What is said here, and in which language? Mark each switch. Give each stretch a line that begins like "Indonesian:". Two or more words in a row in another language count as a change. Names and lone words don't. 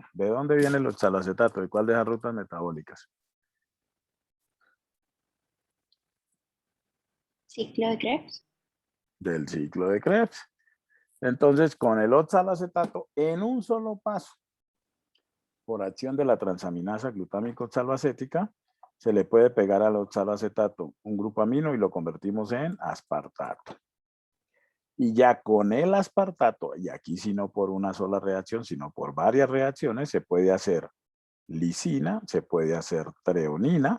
Spanish: ¿De dónde viene el oxalacetato? ¿De cuál de las rutas metabólicas? Ciclo de Krebs. Del ciclo de Krebs. Entonces, con el oxalacetato, en un solo paso, por acción de la transaminasa glutámico oxaloacética, se le puede pegar al oxaloacetato un grupo amino y lo convertimos en aspartato. Y ya con el aspartato, y aquí sí no por una sola reacción, sino por varias reacciones, se puede hacer lisina, se puede hacer treonina.